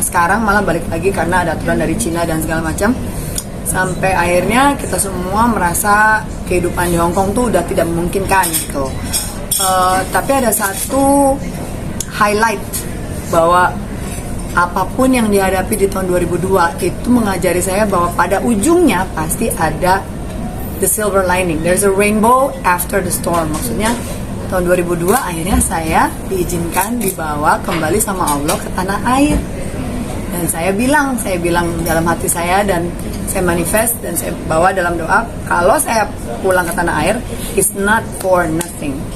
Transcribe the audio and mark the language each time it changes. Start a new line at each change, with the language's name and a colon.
Indonesian: Sekarang malah balik lagi karena ada aturan dari Cina dan segala macam. Sampai akhirnya kita semua merasa kehidupan di Hong Kong tuh udah tidak memungkinkan gitu. Tapi ada satu highlight bahwa apapun yang dihadapi di tahun 2002 itu mengajari saya bahwa pada ujungnya pasti ada the silver lining.
English: There's a rainbow after the storm.
Indonesian: Maksudnya tahun 2002 akhirnya saya diizinkan dibawa kembali sama Allah ke tanah air. Dan saya bilang dalam hati saya, dan saya manifest dan saya bawa dalam doa, kalau saya pulang ke tanah air, it's not for nothing.